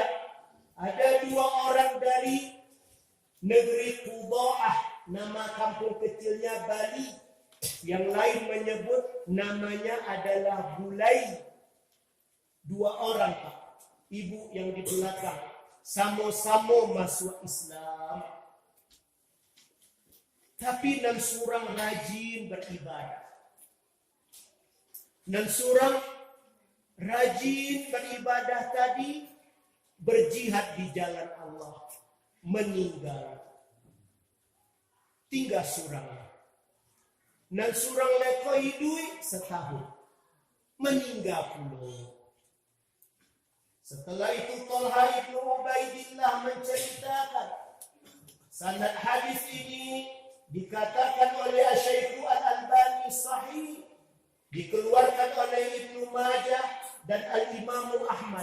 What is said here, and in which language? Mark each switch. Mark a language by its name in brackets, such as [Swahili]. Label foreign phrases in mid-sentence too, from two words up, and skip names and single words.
[Indonesian] Ada 2 orang dari negeri Qudha'ah, nama kampung kecilnya Bali. Yang lain menyebut namanya adalah Bulai. 2 orang Pak, ibu yang di belakang, sama-sama masuk Islam. [Minangkabau] Tapi nan surang rajin beribadah. Nan surang rajin beribadah tadi berjihad di jalan Allah. Meninggal. Tinggal surang. Nan surang leko hidui setahun. Meninggal pula. [Indonesian] Setelah itu Talha ibn Ubaidillah menceritakan. Sanad hadis ini dikatakan oleh Syekh Al-Albani sahih. Dikeluarkan oleh Ibnu Majah dan Al-Imam Ahmad.